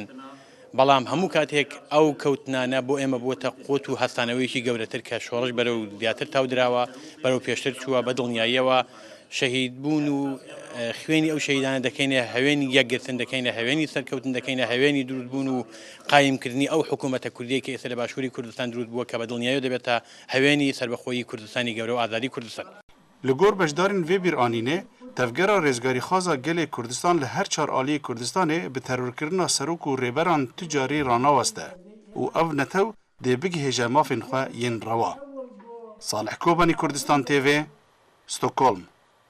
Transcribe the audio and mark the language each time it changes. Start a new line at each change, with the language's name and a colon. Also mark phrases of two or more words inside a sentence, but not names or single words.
Central Kurdish: بەڵام هەموو کاتێک ئەو کەوتنانە بۆ ئێمە بووەتە قوت و هەستانەوەیکی گەورەتر کە شۆڕش بەرەو زیاتر تاودراوە، بەرەو پێشتر چووە بە دڵنیاییەوە شەهید بوون و خوێنی ئەو شەهیدانە دەکەینە هەوێنی یەکگرتن، دەکەینە هەوێنی سەرکەوتن، دەکەینە هەوێنی دروستبوون و قایمکردنی ئەو حکوومەتە کوردیە کە ئێستا لە باشووری کوردستان دروست بووە کە بە دڵنیایی دەبێتە هەوێنی سربەخۆیی کوردستانی گەورە و ئازادی کوردستان.
Kurdish: Li gor beşdarên vê bîranînê tevgera rêzgarîxwaza gelê Kurdistan li her çar aliyê Kurdistanê bi terorkirina serok û rêberan tu carî ranaweste û ev netew dê bigihêje mafên xwe yên rewa. Salih Kobanî Kurdistan TV, Stockholm.